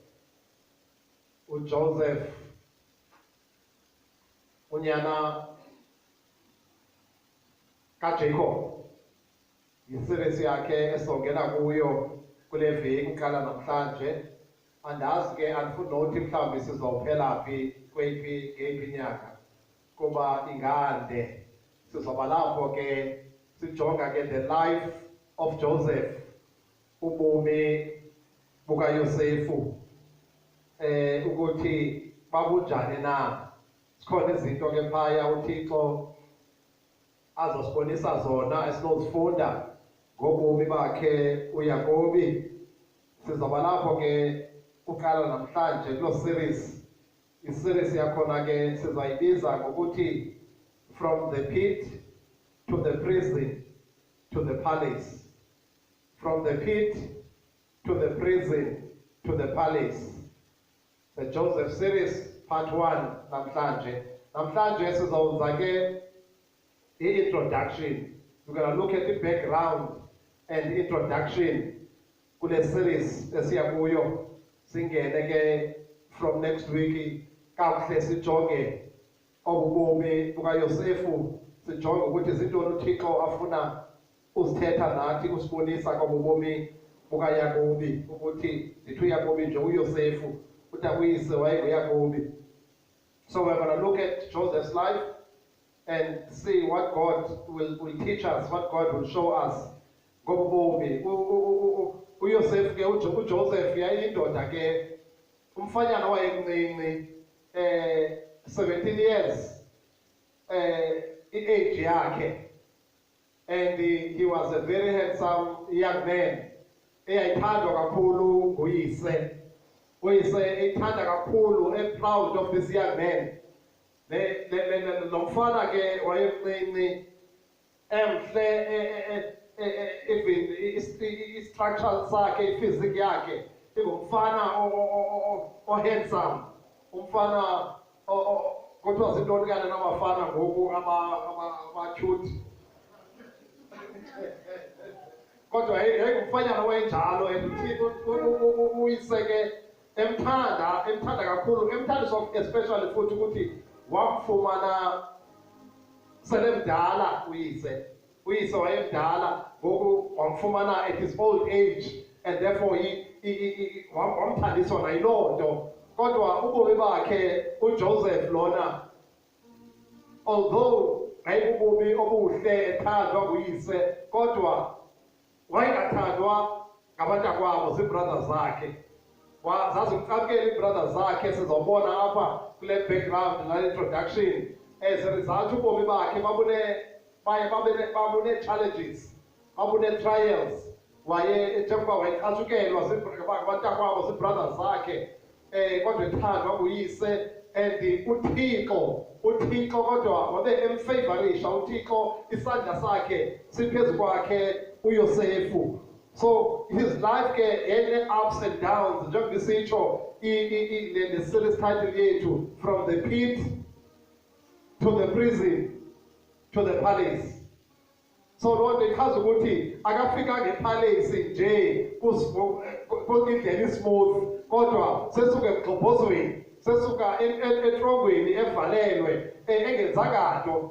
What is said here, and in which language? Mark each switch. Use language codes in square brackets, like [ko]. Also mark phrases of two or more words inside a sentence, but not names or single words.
[xh] uJoseph unyana kaJacob. Iseries yakhe esongena kuyo kule veki uqala namhlanje. Andazi ke andifuni mhlawumbi sizawuphela phi ngeyiphi inyanga kuba ingande. Sizoba lapho ke sijonga ke [en] the life of Joseph, [xh] ubomi bukaYosefu, ukuthi babunjani na. Sikhona izinto ke phaya uThixo azosibonisa zona esinozifunda ngobomi bakhe uYakobi. Sizoba lapho ke uqala namhlanje kulo series. Iseries yakhona ke sizayibiza ngokuthi [en] from the pit to the prison to the palace. From the pit to the prison to the palace. The Joseph series part 1 [xh] namhlanje. Namhlanje sizawuza ke introduction. [en] We're going to look at the background and the introduction to the series [xh] esiya kuyo. Singene ke [en] from next week [xh] kakuhle sijonge obubomi bukaYosefu, sijonge ukuthi izintoni uThixo afuna uzithetha nathi, usibonisa kobubomi bukaYakobi, ukuthi zithi uYakobi nje uYosefu utakuyise wayenguYakobi. [en] So we're going to look at Joseph's life and see what God will teach us, what God will show us. [xh] Ngobomi uYosef ke uJoseph yayindoda ke umfanyana wayencinci 17 [en] years age [xh] yakhe, [en] and he was a very handsome young man. [xh] Eyayithandwa kakhulu nguyise. Uyise eyithanda kakhulu, [en] proud of this young man. [xh] Lo mfana ke wayemncinci emhle, [en] even structural [xh] sakhe, physique yakhe ingumfana handsome, umfana kodwa zintoni kana namafana ngoku ama-cute. Kodwa yayingumfanyana wayenjalo, and uyise ke emthanda kakhulu, emthandiswa especially futhi ukuthi wamfumana selemdala uyise wayemdala, ngoku wamfumana [en] at his old age, and therefore [xh] wamthandiswa nayiloo nto. Kodwa ubomi bakhe uJoseph lona, although ngayibubomi obuhle ethandwa nguyise, kodwa wayengathandwa ngabantakwabo, ziibrothers zakhe. Zazimcapukela iibrothers zakhe, sizawubona apha kule background nale introduction. [en] As a result [xh] ubomi bakhe babune challenges, babune trials. Njengoba wayecatshukelwa ngabantakwabo, ziibrothers zakhe, kodwa ethandwa nguyise. And uThixo kodwa wabe emfavorisha, uThixo isandla sakhe siphezu kwakhe uYosefu. [en] So his life had ups and downs. [xh] Njengoba sisitsho [en] the series title [xh] yethu, [en] from the pit to the prison to the palace. [xh] So loo nto ichaza ukuthi akafikanga epalace nje indlela ismooth, kodwa sesuka emgxobhozweni, sesuka etrongweni evalelwe, engenzanga nto.